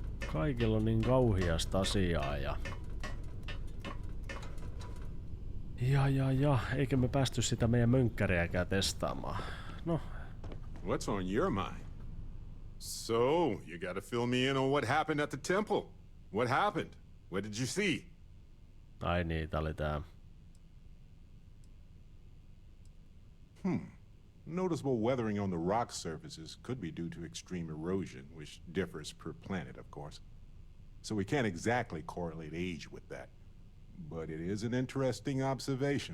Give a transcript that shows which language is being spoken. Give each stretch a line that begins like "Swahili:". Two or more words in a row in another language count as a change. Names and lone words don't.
Finnish: Kaikilla on niin kauhiasta asiaa ja... Ja, eikä me päästy sitä meidän mönkkäriäkään testaamaan. No.
English: What's on your mind? So, you gotta fill me in on what happened at the temple. What happened? What did you see?
Finnish: Ai niin, tää oli tää.
English: Noticeable weathering on the rock surfaces could be due to extreme erosion, which differs per planet, of course. So we can't exactly correlate age with that. But it is an interesting observation.